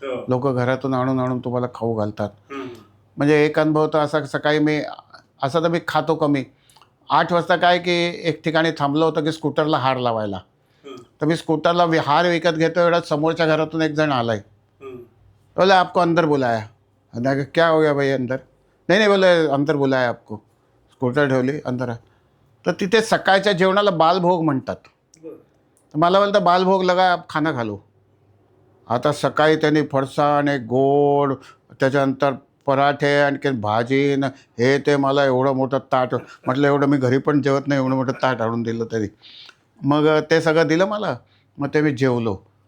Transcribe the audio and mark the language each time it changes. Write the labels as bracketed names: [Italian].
[Marathi] लोकं घरातून आणून आणून तुम्हाला खाऊ घालतात. म्हणजे एक अनुभव तर असा, सकाळी मी असं तर मी खातो कमी. 8 वाजता काय की एक ठिकाणी थांबलं होतं की स्कूटरला हार लावायला. तर मी स्कूटरला हार विकत घेतो एवढ्यात समोरच्या घरातून एक जण आलाय. [Hindi] बोले आपको अंदर बुलाया. मैंने क्या हो गया भाई अंदर? नहीं नहीं बोले अंदर बुलाया आपको. [Marathi] स्कूटर ठेवली अंदर. तर तिथे सकाळच्या जेवणाला बालभोग म्हणतात. तर मला बोलतं [Hindi] बालभोग लगा आप खाना खा लो. [Marathi] आता सकाळी त्यांनी फरसाण, एक गोड, त्याच्यानंतर पराठे, आणखी भाजी न हे ते, मला एवढं मोठं ताट. म्हटलं एवढं मी घरी पण जेवत नाही, एवढं मोठं ताट आणून दिलं तरी. मग ते सगळं दिलं मला. मग ते मी जेवलो.